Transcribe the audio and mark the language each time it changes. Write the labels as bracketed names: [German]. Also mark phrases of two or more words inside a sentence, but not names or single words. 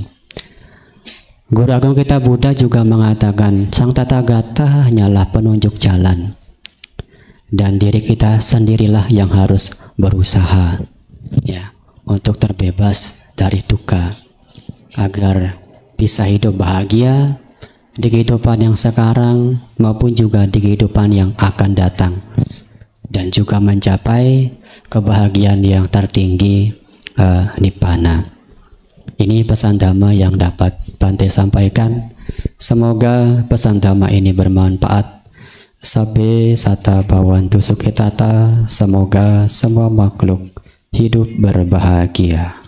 [Indonesian] Guru Agung kita Buddha juga mengatakan Sang Tathagata hanyalah penunjuk jalan, dan diri kita sendirilah yang harus berusaha, ya, untuk terbebas dari duka agar bisa hidup bahagia di kehidupan yang sekarang maupun juga di kehidupan yang akan datang, dan juga mencapai kebahagiaan yang tertinggi, nibbana. Ini pesan Dhamma yang dapat Bante sampaikan. Semoga pesan Dhamma ini bermanfaat. [Pali] Sabbe sata bhavantu sukhitata. [Indonesian] Semoga semua makhluk hidup berbahagia.